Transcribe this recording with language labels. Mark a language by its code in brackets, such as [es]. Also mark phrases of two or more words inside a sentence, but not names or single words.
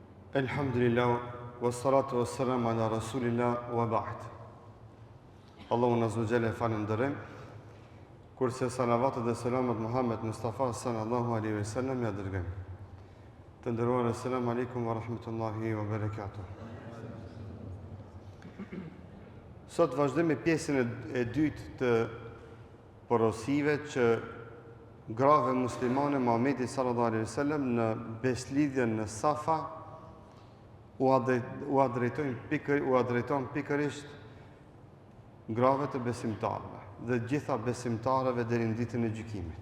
[ar] Elhamdulillah, والصلاة والسلام على رسول الله وبعد. [sq] Allahu [ar] عز وجل [sq] falënderojm. Kurse salavatet dhe selamet Muhammed Mustafa [ar] صلى الله عليه وسلم [sq] ja dërgojm. Të nderuar, [ar] السلام عليكم ورحمة الله وبركاته. [sq] Sot vazhdojmë pjesën e dytë të porosive që grave muslimane Muhamedi [ar] صلى الله عليه وسلم [sq] në beslidhjen në Safa u drejton pikërisht grave të besimtarëve dhe gjitha besimtarëve deri në ditën e gjykimit.